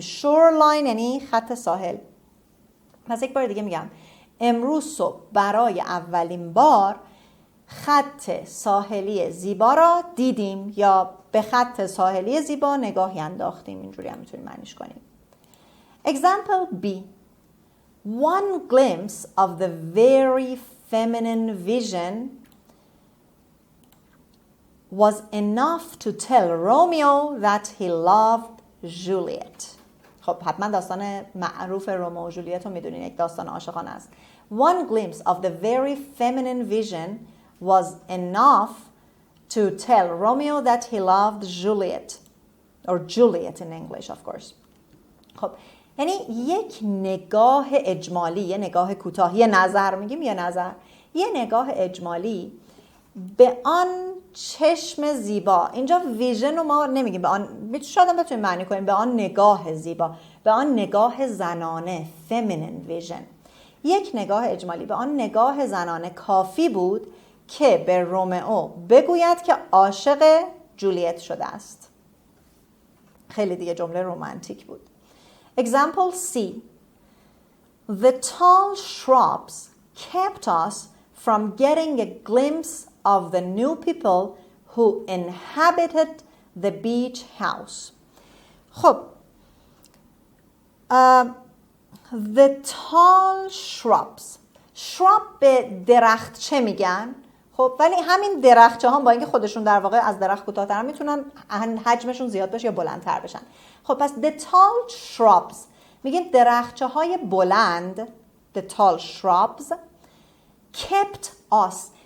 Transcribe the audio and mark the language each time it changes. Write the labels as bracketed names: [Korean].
[Persian] shoreline یعنی خط ساحل. پس یک بار دیگه میگم، امروز صبح برای اولین بار خط ساحلی زیبا را دیدیم، یا به خط ساحلی زیبا نگاهی انداختیم. اینجوری هم میتونیم معنیش کنیم. [English] Example B. One glimpse of the very feminine vision was enough to tell Romeo that he loved Juliet. [Persian] خب حتما داستان معروف رومئو و جولیت رو میدونین، یک داستان عاشقانه است. [English] One glimpse of the very feminine vision was enough to tell Romeo that he loved Juliet, or Juliet in English of course. [Persian] خب یعنی یک نگاه اجمالی، یه نگاه کوتاه، یه نظر میگیم، یه نگاه اجمالی به آن چشم زیبا. اینجا ویژن رو ما نمیگیم، به آن شاید هم بتونیم معنی کنیم به آن نگاه زیبا، به آن نگاه زنانه، [English] feminine vision. [Persian] یک نگاه اجمالی به آن نگاه زنانه کافی بود که به رومئو بگوید که عاشق جولیت شده است. خیلی دیگه جمله رومانتیک بود. [English] Example C. The tall shrubs kept us from getting a glimpse of the new people who inhabited the beach house. خب the tall shrubs. [Persian] shrub به درخت چه میگن؟ خب ولی همین درختچه ها با اینکه خودشون در واقع از درخت کوتاه‌ترن میتونن حجمشون زیاد بشه یا بلندتر بشن. خب پس [English] the tall shrubs [Persian] میگن درختچه های بلند. [English] the tall shrubs kept us.